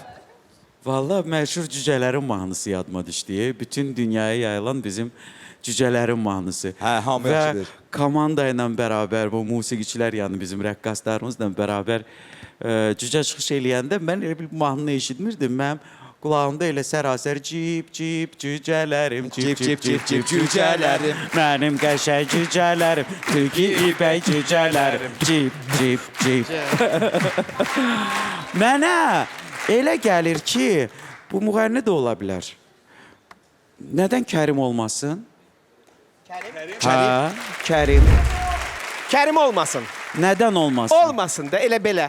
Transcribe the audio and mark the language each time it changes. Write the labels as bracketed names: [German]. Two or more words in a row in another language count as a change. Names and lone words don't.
[Azerbaijani] Vallahi məşhur cücələrin mahnısı yadıma düşdü. Bütün dünyaya yayılan bizim cücələrin mahnısı. Hə, hamı Və yaxşıdır. komanda ilə bərabər, bu musiqiçilər, yəni bizim rəqqaslarımızla bərabər cücə çıxış eləyəndə mən elə bir mahnını eşitmirdim. Mənim Qulağımda elə sərasər cip cip cücələrim, Cip, cip, cip, cip, cücələrim. Mənim qəşəng cücələrim, tülkü ipək cücələrim, cip cip cip. Mənə elə gəlir ki, bu müğənni də ola bilər. Nədən Kərim olmasın? Kərim? Hə, Kərim. Kərim olmasın. Nədən olmasın? Olmasın da elə belə.